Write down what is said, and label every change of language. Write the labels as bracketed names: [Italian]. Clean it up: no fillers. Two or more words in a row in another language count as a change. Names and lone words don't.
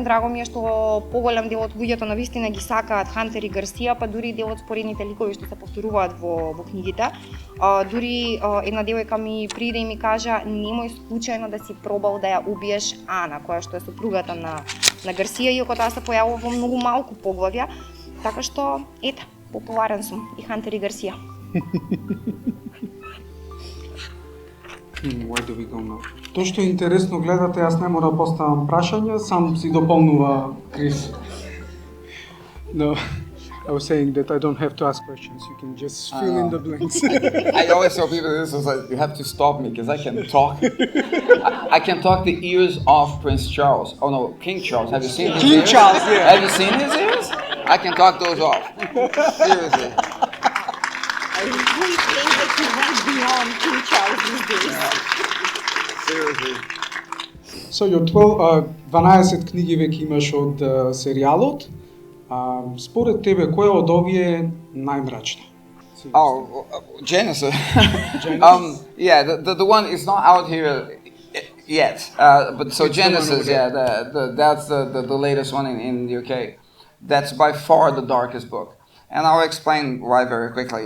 [Macedonian] Драго ми е што поголем дел од луѓето навистина ги сакаат Хантер и Гарсија, па дури дел од споредните ликови што се повторуваат во книгите. Дури една девојка ми приде и ми кажа: "Немој случајно да си пробал да ја убиеш Ана, која што е сопругата на Гарсија, иако таа се појавува во многу малку поглавја." Така што, ете, популарен сум и Хантер и Гарсија. [English] Where do we go now? [Macedonian] Тоа што е интересно, гледате, јас не мора да поставам прашања, сам си дополнува Крис. [English] No. I was saying that I don't have to ask questions. You can just fill in the blanks. I always tell people this is like, you have to stop me because I can talk. I can talk the ears of Prince Charles. Oh no, King Charles. Have you seen his King ears? Charles, yeah. Have you seen his ears? I can talk those off. Seriously. I really think that you went beyond King Charles these days. Seriously. So your [Macedonian] 12 книги веќе имаш од серијалот. Според тебе, која од овие е најмрачна? [English] Oh, Genesis. Yeah, the one is not out here yet. But so Genesis, yeah, that's the latest one in the UK. That's by far the darkest book, and I'll explain why very quickly.